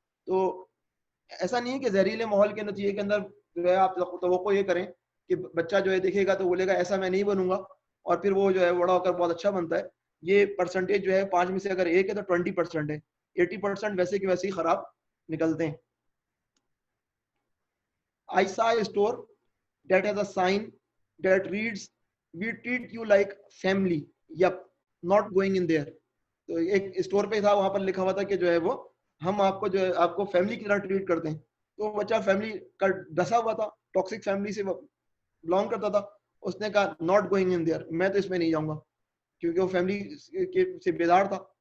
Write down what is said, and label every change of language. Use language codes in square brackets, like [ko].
[ur] تو ایسا نہیں ہے کہ زہریلے ماحول کے نتیجے کے اندر جو ہے آپ توقع یہ کریں کہ بچہ جو ہے دیکھے گا تو بولے گا ایسا میں نہیں بنوں گا، اور پھر وہ جو ہے بڑا ہو کر بہت اچھا بنتا ہے. یہ پرسنٹیج جو ہے 5 میں سے اگر ایک ہے تو 20% ہے، 80% ویسے کہ ویسے ہی خراب نکلتے ہیں. [en] I saw a store that has a sign that reads we treat you like family, yep, not going in there. [ur] تو ایک اسٹور پہ تھا، وہاں پر لکھا ہوا تھا کہ جو ہے وہ ہم آپ کو جو ہے آپ کو فیملی کی طرح ٹریٹ کرتے ہیں. تو بچہ فیملی کا ڈسا ہوا تھا، ٹاکسک فیملی سے بلانگ کرتا تھا. اس نے کہا [en] not going in there, [ur] میں تو اس میں نہیں جاؤں گا، کیونکہ وہ فیملی سے بیدار تھا.